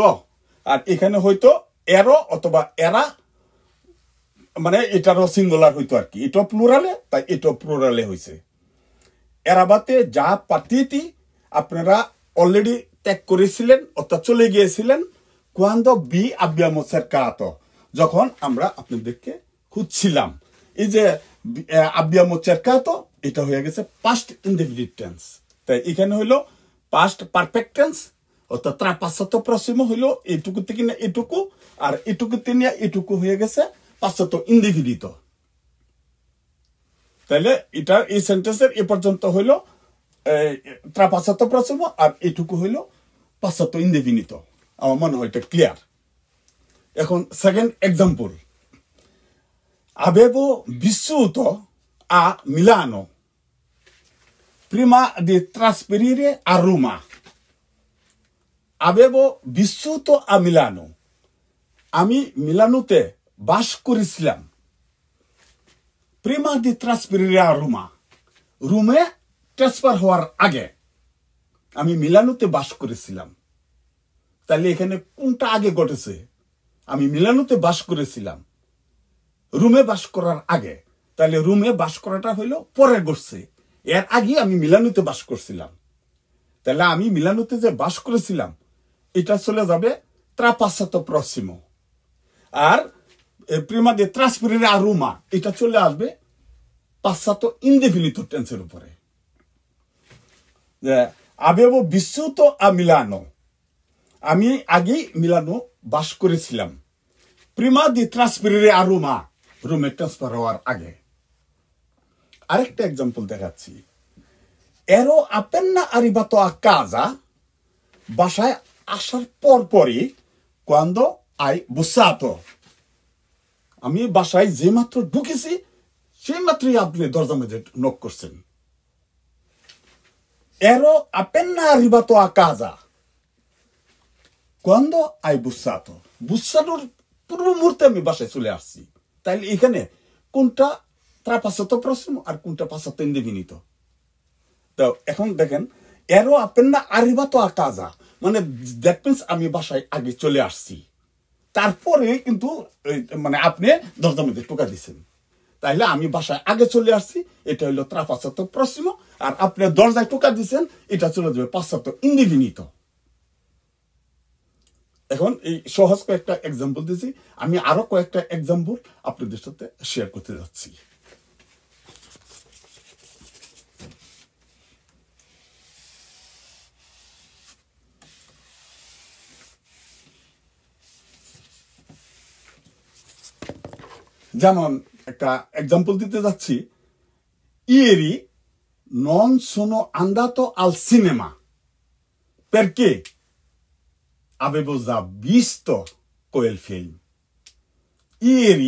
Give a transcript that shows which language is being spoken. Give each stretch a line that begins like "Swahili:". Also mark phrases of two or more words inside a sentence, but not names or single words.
Bangla: আর এখানে হয়তো এরো অথবা এরা মানে এটারও সিঙ্গুলার হইতো আর কি, এটা প্লুরালে তাই এটা প্লুরালে হয়েছে।
Italian: eravate già partiti
Bangla: আপনারা অলরেডি ত্যাগ করেছিলেন অর্থাৎ চলে গিয়েছিলেন
Italian: cuando vi abbiamo cercato
Bangla: যখন আমরা আপনাদেরকে খুঁজছিলাম। এই যে
Italian: abbiamo cercato
Bangla: এটা হয়ে গেছে
English: past indefinite tense,
Bangla: তাই এখানে হইলো
English: past perfect tense
Bangla: অর্থাৎ
Italian: trapassato prossimo
Bangla: হইলো এইটুকু থেকে না এটুকু, আর এটুকু থেকে এটুকু হয়ে গেছে
Italian: passato indefinito.
Bangla: তাহলে এটা এই সেন্টেন্সের এ পর্যন্ত হইলো
Italian: trapassato prossimo
Bangla: আর এটুকু হইলো
Italian: passato indefinito.
Bangla: আমার মনে হয় এটা ক্লিয়ার। এখন
English: second example,
Italian: avevo vissuto a Milano prima di trasferire a Roma। avevo vissuto a Milano
Bangla: আমি মিলানোতে বাস করেছিলাম
Italian: prima di trasferire a Roma
Bangla: রোমে ট্রান্সফার হওয়ার আগে আমি মিলানোতে বাস করেছিলাম। তাহলে এখানে কোনটা আগে ঘটেছে? আমি মিলানোতে বাস করেছিলাম রুমে বাস করার আগে, তাহলে রুমে বাস করাটা হইলো পরে ঘটছে, এর আগে আমি মিলানোতে বাস করছিলাম। তাহলে আমি মিলানোতে যে বাস করেছিলাম এটা চলে যাবে
Italian: trapassato prossimo,
Bangla: আর
Italian: prima di trasferire a Roma
Bangla: এটা চলে আসবে
Italian: passato indefinito
Bangla: টেন্সের উপরে।
Italian: avevo vissuto a Milano
Bangla: আমি আগেই মিলানো বাস করেছিলাম
Italian: prima di trasferire a Roma
Bangla: রোমে ট্রান্সফার হওয়ার আগে আরেকটা এক্সাম্পল দেখাচ্ছি
Italian: ero appena arrivato a casa
Bangla: বাসায় আসার পরই
Italian: quando hai bussato
Bangla: আমি বাসায় যেমাত্র ঢুকেছি সেইমাত্রই আপনি দরজা মধ্যে নক করছেন
Italian: ero appena arrivato a casa quando hai bussato
Bangla: bussaনোর পূর্ব মুহূর্তে আমি বাসায় চলে আসছি তাইলে এখানে কোনটা
Italian: trapassato prossimo
Bangla: আর কোনটা
Italian: passato indefinito
Bangla: তো এখন দেখেন
Italian: ero appena arrivato a casa
Bangla: মানে
English: that means
Bangla: আমি বাসায় আগে চলে আসছি তারপরে কিন্তু মানে আপনি দরজার মধ্যে টোকা দিয়েছেন তাইলে আমি বাসায় আগে চলে আসছি এটা হলো
Italian: trapassato prossimo
Bangla: আর আপনি দরজায় টোকা দিয়েছেন এটা চলে যাবে
Italian: passato indefinito
Bangla: এখন এই সহজ কয়েকটা এক্সাম্পল দিয়েছি আমি আরো কয়েকটা এক্সাম্পল আপনাদের সাথে শেয়ার করতে যাচ্ছি যেমন একটা এক্সাম্পল দিতে যাচ্ছি
Italian: ieri non sono andato al cinema perché avevo già visto quel film ieri